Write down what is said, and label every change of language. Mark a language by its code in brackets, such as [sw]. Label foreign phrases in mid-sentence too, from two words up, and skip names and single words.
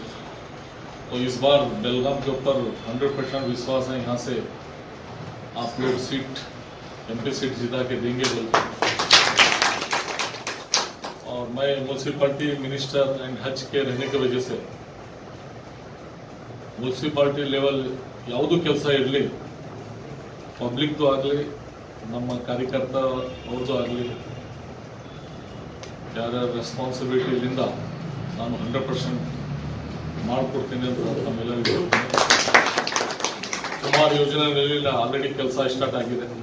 [hi] तो इस बार बेलगाम के ऊपर 100% विश्वास है, यहाँ से आप लोग MP सीट जिता के देंगे बोलते. और मैं म्यूनसिपालिटी मिनिस्टर एंड हज के रहने की वजह से म्यूनसिपालिटी लेवल [kn] ಯಾವುದು ಕೆಲಸ ಇರಲಿ, ಪಬ್ಲಿಕ್ದು ಆಗಲಿ, ನಮ್ಮ ಕಾರ್ಯಕರ್ತ ಅವ್ರದ್ದು ಆಗಲಿ, ಯಾರ್ಯಾರ ರೆಸ್ಪಾನ್ಸಿಬಿಲಿಟಿಯಿಂದ ನಾನು 100% ಮಾಡಿಕೊಡ್ತೀನಿ ಅಂತ ನಮ್ಮೆಲ್ಲರಿಗೂ ಸುಮಾರು ಯೋಜನೆಗಳಲ್ಲಿ ಆಲ್ರೆಡಿ ಕೆಲಸ ಸ್ಟಾರ್ಟ್ ಆಗಿದೆ.